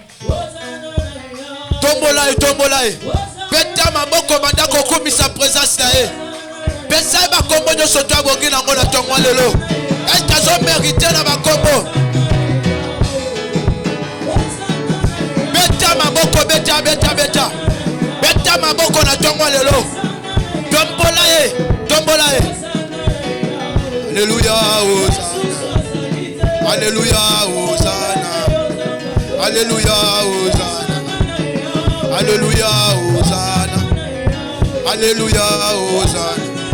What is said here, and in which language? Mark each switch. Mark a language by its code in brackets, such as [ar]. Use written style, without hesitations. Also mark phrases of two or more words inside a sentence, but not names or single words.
[ln] tombola ye, tombola ye, beta maboko banda kokumisa présence na ye, pesa ye bakombo nyoso to abongi nango na tongwa lelo, [fr] est-ce que [ln] azo mérité na bakombo, beta maboko, beta, beta, beta, beta maboko na tongwa lelo, tombola ye, tombola ye. [fr] Alléluia, Hosanna. Alléluia, Hosanna. Alléluia, Hosanna. Alléluia, Hosanna. Alléluia, Hosanna.